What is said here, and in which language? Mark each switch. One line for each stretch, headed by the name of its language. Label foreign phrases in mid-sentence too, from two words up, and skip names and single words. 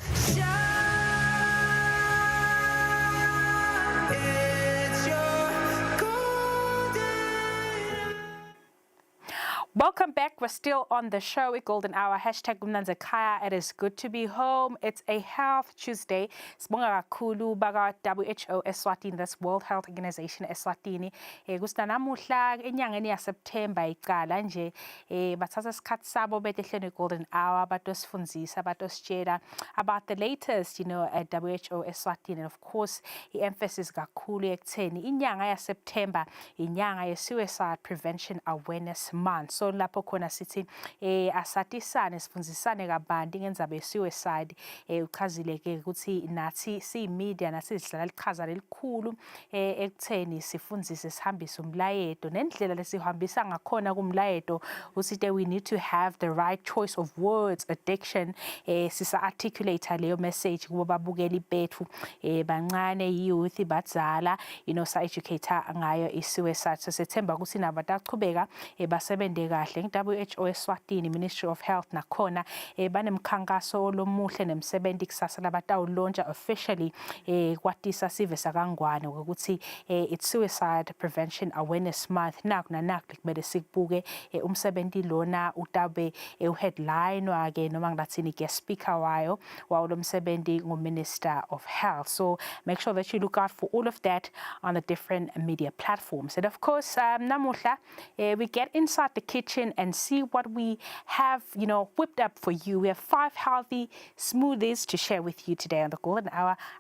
English: Welcome back. We're still on the show at Golden Hour. Hashtag Umnanza Kaya. It is good to be home. It's a Health Tuesday.
Swati: Sibonga kakhulu baka WHO Eswatini,
English: that's World Health Organization Eswatini.
Swati: Gusta namuhla enyangeni ya September iqala nje bathatha isikhathi sabo betehlene Golden Hour batosifundisa batositshela
English: about the latest,
Swati: at WHO Eswatini.
English: And of course,
Swati: i-emphasis kakhulu ekutheni inyanga ya September inyanga ye Suicide Prevention Awareness Month. So lapho khona sithi asatisane sifundisane kabanti ngendaba ye-suicide uchazile ke ukuthi nathi si-media nathi sidlala iqhaza elikhulu ekutheni sifundise sihambise umlayeto nendlela lesihambisa ngakhona kumlayeto usithi
English: we need to have the right choice of words.
Swati: Addiction sisa articulate leyo message kubo babukeli bethu bancane youth badzala sa educate ngayo i-suicide. So sethemba ukuthi nabo bataqhubeka basebenzele kahle nge-WHO Eswatini Ministry of Health nakhona banemkhankaso lomuhle nemsebenzi kusasa labatawulontsha officially kwatisa sive sakangwane ukuthi
English: it's Suicide Prevention Awareness Month.
Swati: Naku kumele sikubuke umsebenzi lona utabe uheadline wake noma ngilathini
English: guest speaker
Swati: wawo lo msebenzi nguMinister of Health.
English: So make sure that you look out for all of that on the different media platforms. And of course, namuhla we get inside the kitchen and see what we have, whipped up for you. We have 5 healthy smoothies to share with you today on the Golden Hour.